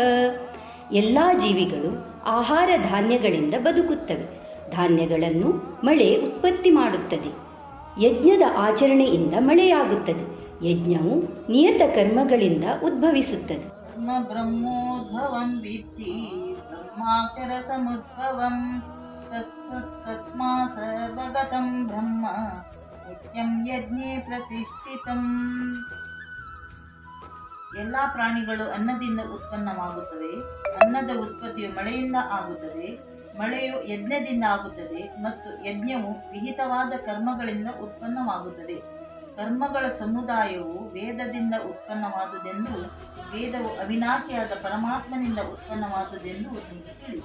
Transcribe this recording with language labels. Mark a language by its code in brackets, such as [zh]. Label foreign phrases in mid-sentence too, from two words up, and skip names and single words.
[kn] ಎಲ್ಲ ಜೀವಿಗಳು ಆಹಾರ ಧಾನ್ಯಗಳಿಂದ ಬದುಕುತ್ತವೆ. ಧಾನ್ಯಗಳನ್ನು ಮಳೆ ಉತ್ಪತ್ತಿ ಮಾಡುತ್ತದೆ. ಯಜ್ಞದ ಆಚರಣೆಯಿಂದ ಮಳೆಯಾಗುತ್ತದೆ. ಯಜ್ಞವು ನಿಯತ ಕರ್ಮಗಳಿಂದ ಉದ್ಭವಿಸುತ್ತದೆ. [sa] ಬ್ರಹ್ಮೋದ್ಭವಂ ವಿದ್ಧಿ ಬ್ರಹ್ಮಾಕ್ಷರ ಸಮುದ್ಭವಂ ತಸ್ಮಾ ಸರ್ವಗತಂ ಬ್ರಹ್ಮ ನಿತ್ಯಂ ಯಜ್ಞೇ ಪ್ರತಿಷ್ಠಿತಂ. [kn] ಎಲ್ಲಾ ಪ್ರಾಣಿಗಳು ಅನ್ನದಿಂದ ಉತ್ಪನ್ನವಾಗುತ್ತವೆ. ಅನ್ನದ ಉತ್ಪತ್ತಿಯು ಮಳೆಯಿಂದ ಆಗುತ್ತದೆ. ಮಳೆಯು ಯಜ್ಞದಿಂದ ಆಗುತ್ತದೆ ಮತ್ತು ಯಜ್ಞವು ವಿಹಿತವಾದ ಕರ್ಮಗಳಿಂದ ಉತ್ಪನ್ನವಾಗುತ್ತದೆ. ಕರ್ಮಗಳ ಸಮುದಾಯವು ವೇದದಿಂದ ಉತ್ಪನ್ನವಾದುದೆಂದು, ವೇದವು ಅವಿನಾಶಿಯಾದ ಪರಮಾತ್ಮನಿಂದ ಉತ್ಪನ್ನವಾದುದೆಂದು ನೀವು ತಿಳಿ.